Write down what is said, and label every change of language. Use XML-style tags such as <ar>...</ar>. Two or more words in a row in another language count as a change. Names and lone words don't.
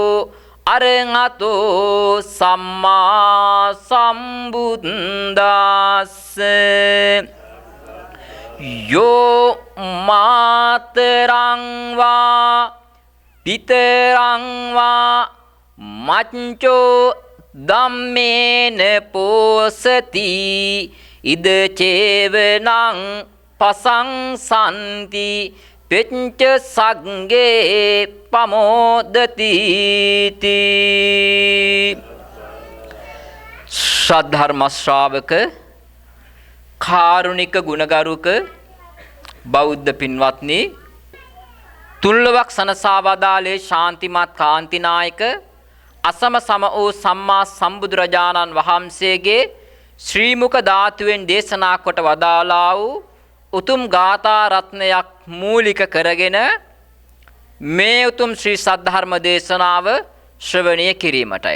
<pi>අරහතෝ සම්මා සම්බුද්දස්ස යෝ මාතරං වා පිතරං වා මච්චෝ ධම්මේන පෝසති ඉද චේවනං පසංසන්ති පෙච්ච සග්ගේ පමෝදති</pi> <si>ශ්‍රද්ධර්ම ශ්‍රාවක කාරුණික ගුණගරුක බෞද්ධ පින්වත්නි තුල්ලවක් සනසා වදාළේ ශාන්තිමත් කාන්තිනායක අසම සම වූ සම්මා සම්බුදුරජාණන් වහන්සේගේ ශ්‍රී මුක ධාතුවෙන් දේශනා කොට වදාළා වූ උතුම් ගාථා රත්නයක් මූලික කරගෙන මේ උතුම් ශ්‍රී සද්ධර්ම දේශනාව ශ්‍රවණය කිරීමටයි.</si>